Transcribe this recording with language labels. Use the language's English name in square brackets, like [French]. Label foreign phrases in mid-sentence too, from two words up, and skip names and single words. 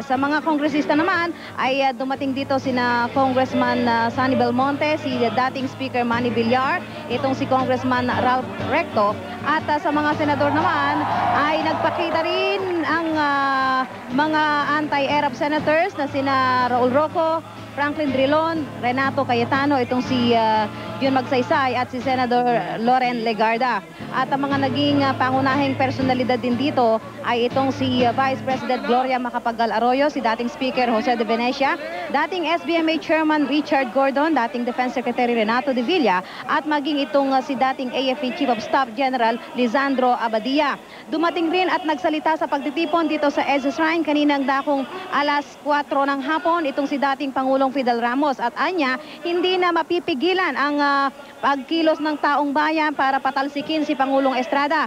[Filipino] Sa mga kongresista naman ay dumating dito sina Congressman Sunny Belmonte, si dating Speaker Manny Villar, itong si Congressman Ralph Recto, at sa mga senador naman ay nagpakita rin ang mga [English] anti-ERAP senators [Filipino] na sina Raul Roco, Franklin Drilon, Renato Cayetano, itong si Jun Magsaysay at si Senator Loren Legarda. At ang mga naging pangunahing personalidad din dito ay itong si Vice President Gloria Macapagal Arroyo, si dating Speaker Jose de Venecia, dating SBMA Chairman Richard Gordon, dating Defense Secretary Renato de Villa, at maging itong si dating AFP Chief of Staff General Lisandro Abadia. Dumating rin at nagsalita sa pagtitipon dito sa EDSA Shrine kaninang dakong alas 4 ng hapon itong si dating Pangulong Fidel Ramos, at anya hindi na mapipigilan ang pagkilos ng taong bayan para patalsikin si Pangulong Estrada.